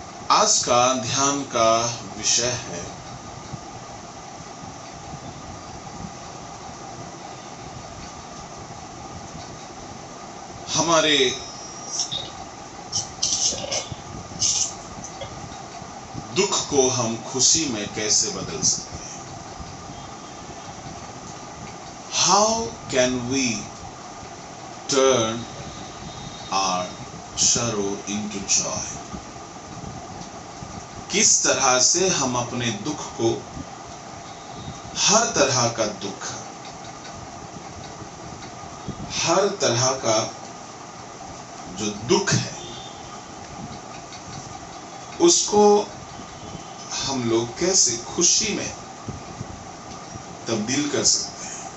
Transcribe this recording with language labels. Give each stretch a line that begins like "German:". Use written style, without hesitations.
Hindi: आज का ध्यान का विषय है हमारे दुख को हम खुशी में कैसे बदल सकते हैं।
English: How can we turn our sorrow into joy?
Hindi: किस तरह से हम अपने दुख को, हर तरह का दुख, हर तरह का जो दुख है, उसको हम लोग कैसे खुशी में तब्दील कर सकते हैं।